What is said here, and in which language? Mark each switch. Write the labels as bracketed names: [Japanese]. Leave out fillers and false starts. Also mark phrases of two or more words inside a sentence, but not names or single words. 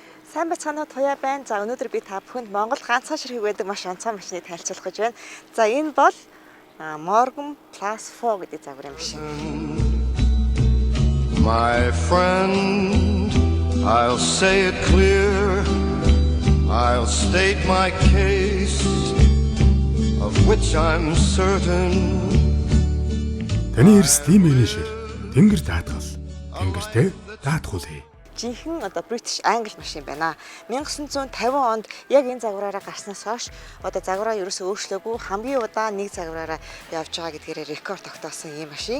[Mongolian] Сайн бацгаана уу Туяа байна. За өнөөдөр би та бүхэнд Монгол ганцхан ширхэг байдаг маш онцгой машиныг танилцуулах гэж байна. За энэ бол Morgan Plus 4 гэдэг загварын машин. [English] My friend, I'll say it clear. I'll state my case of which I'm certain. [Mongolian] Таны эрсдлийн менежер Тэнгэр даатгал. Тэнгэртэй даатгуулъя. Жинхэнэ British Англи машин байна. 1950 онд яг энэ загвараараа гарснаас хойш загвараа ерөөсөө өөрчлөөгүй хамгийн удаан нэг загвараараа явж байгаа гэдгээр рекорд тогтоосон ийм машин.